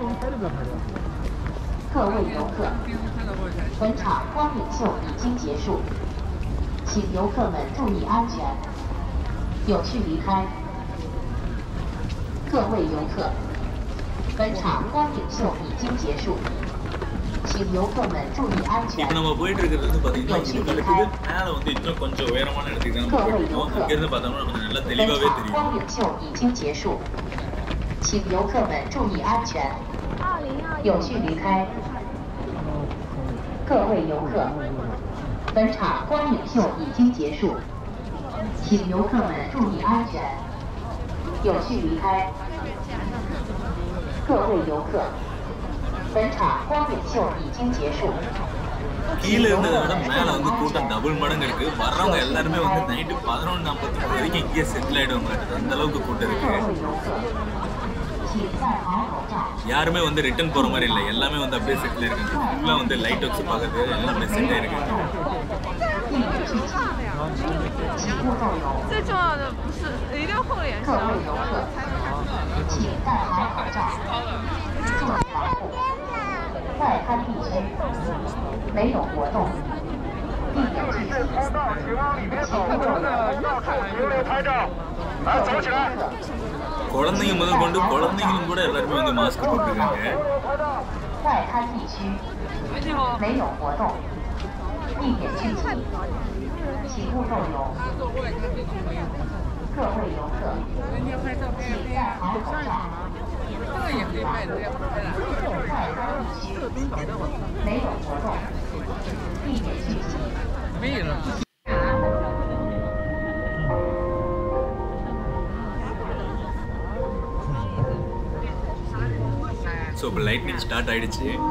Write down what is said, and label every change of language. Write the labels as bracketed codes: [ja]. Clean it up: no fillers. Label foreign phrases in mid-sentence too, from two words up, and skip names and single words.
[zh] 各位游客，本场光影秀已经结束，请游客们注意安全，有序离开。各位游客，本场光影秀已经结束，请游客们注意安全。 [ta] இப்போ நம்ம போயிட்டு இருக்கிறது வந்து பார்த்தீங்கன்னா இதுக்கு அடுத்தது மேலே வந்து இன்னும் கொஞ்சம் உயரமான இடத்துக்கு தான் நம்ம போயிட்டு இருக்கோம். அங்கிருந்து பார்த்தோம்னா நமக்கு நல்லா தெளிவாகவே தெரியும். [zh] 光影秀已经结束，请游客们注意安全，有序离开。各位游客，本场光影秀已经结束，请游客们注意安全，有序离开。各位游客，本场光影秀已经结束。 [ta] கீழே இருந்ததை விட மேலே வந்து கூட்டம் டபுள் மடங்கு இருக்கு. வர்றவங்க எல்லாருமே வந்து நைட்டு 11:45 வரைக்கும் இங்கேயே செட்டில் ஆயிடுவாங்க. அந்த அளவுக்கு கூட்டம் இருக்கு. யாருமே வந்து ரிட்டர்ன் போற மாதிரி இல்லை. எல்லாமே வந்து அப்படியே செட்டில் இருக்காங்க. ஃபுல்லாக வந்து [en] light works [ta] பார்க்கறது எல்லாமே செட் ஆயிருக்காங்க. [zh] 最重要的不是一定要厚脸皮，请戴好口罩。没有活动，地点具体，请勿逗留。来，走起来！ [ta] குழந்தைங்க முதல் கொண்டு குழந்தைங்களும் கூட எல்லாருமே வந்து மாஸ்க் போட்டுருக்காங்க. [zh] 外滩地区没有活动，地点具体，请勿逗留。各位游客，请戴好口罩。外滩地区没有活动，地点具体。没了。 [ta] ஸோ இப்போ [en] lightning start [ta] ஆகிடுச்சு.